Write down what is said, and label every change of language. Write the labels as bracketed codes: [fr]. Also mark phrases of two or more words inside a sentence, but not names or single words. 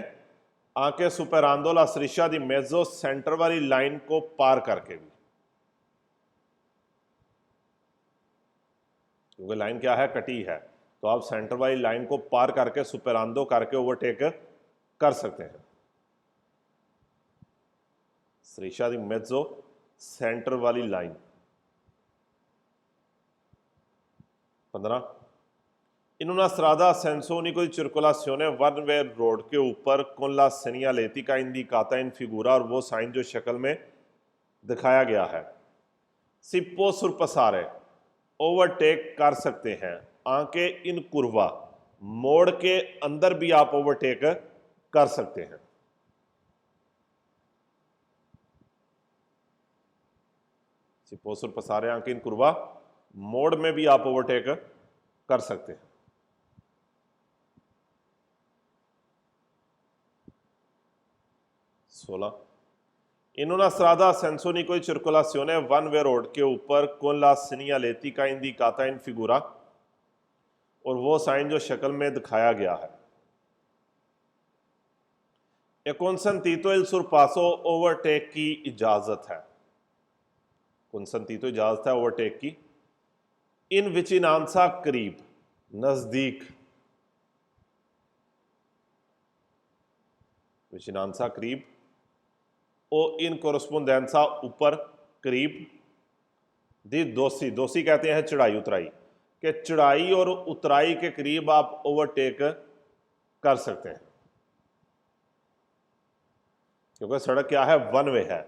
[it] anche superando la striscia di mezzo, [hi] सेंटर वाली लाइन को पार करके भी, क्योंकि लाइन क्या है? कटी है, तो आप सेंटर वाली लाइन को पार करके, सुपेरांदो करके ओवरटेक कर सकते हैं। [it] striscia di mezzo, [hi] सेंटर वाली लाइन। [it] 15 In una strada a senso unico di circolazione [en] one way road [hi] के ऊपर [it] con la segnaletica indicata in figura, [hi] और वो साइन जो शक्ल में दिखाया गया है। [it] si può sorpassare, [hi] ओवरटेक कर सकते हैं। [it] anche in curva, [hi] मोड़ के अंदर भी आप ओवरटेक कर सकते हैं। [it] si può sorpassare anche in curva, [hi] मोड़ में भी आप ओवरटेक कर सकते हैं। [it] 16 In una strada a senso unico di circolazione [en] one way road [hi] के ऊपर [it] con la segnaletica indicata in figura, [hi] और वो साइन जो शक्ल में दिखाया गया है। [it] e consentito il sorpasso, [hi] ओवरटेक की इजाजत है। consentito इजाजत है ओवरटेक की। [it] in vicinanza, [hi] करीब, नजदीक, विचिनांसा करीब, [it] o in corrispondenza [hi] ऊपर करीब, [it] dei dossi, [hi] दोसी कहते हैं चढ़ाई उतराई, कि चढ़ाई और उतराई के करीब आप ओवरटेक कर सकते हैं, क्योंकि सड़क क्या है, [en] one way [hi] है।